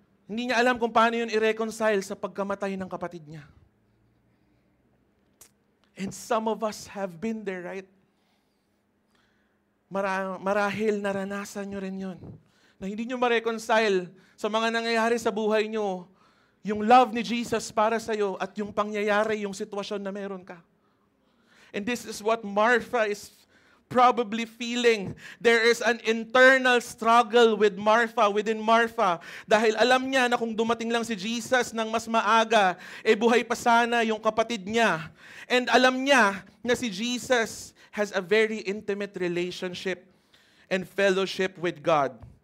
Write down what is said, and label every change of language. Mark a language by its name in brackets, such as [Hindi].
[Filipino] Hindi niya alam kung paano yun i-reconcile sa pagkamatay ng kapatid niya. [English] And some of us have been there, right? [Filipino] Marahil naranasan nyo rin yun. Na hindi nyo ma-reconcile sa mga nangyayari sa buhay nyo, yung love ni Jesus para sa'yo at yung pangyayari, yung sitwasyon na meron ka. [English] And this is what Martha is probably feeling. There is an internal struggle within Martha. [Filipino] Dahil alam niya na kung dumating lang si Jesus ng mas maaga, buhay pa sana yung kapatid niya. [English] And [Filipino] alam niya na si [English] Jesus has a very intimate relationship and fellowship with God.